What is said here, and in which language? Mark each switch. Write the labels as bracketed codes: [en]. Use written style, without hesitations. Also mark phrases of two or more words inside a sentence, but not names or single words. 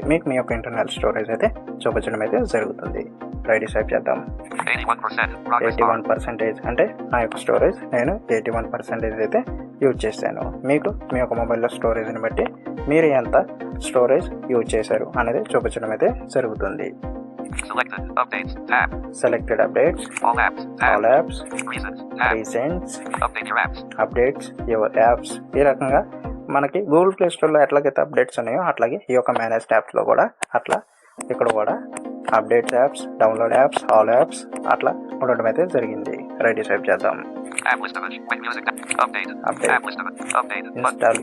[te] మీకు మీ యొక్క [en] internal storage [te] అయితే చూపించడం అయితే జరుగుతుంది. [en] right swipe [te] చేద్దాం. 81% అంటే నా యొక్క స్టోరేజ్ నేను 81% అయితే యూజ్ చేశాను. మీకు మీ యొక్క మొబైల్లో స్టోరేజ్ని బట్టి మీరు ఎంత [en] storage use [te] చేశారు అనేది చూపించడం అయితే జరుగుతుంది. [en] Selected updates, all apps, recents, updates your apps. [te] ఈ రకంగా మనకి గూగుల్ ప్లే స్టోర్లో ఎట్లాగైతే అప్డేట్స్ ఉన్నాయో అట్లాగే ఈ యొక్క [en] manage apps [te] కూడా అట్లా ఇక్కడ కూడా [en] updates apps, download apps, all apps [te] అట్లా ఉండడం అయితే జరిగింది. [en] right swipe చేద్దాం. update install.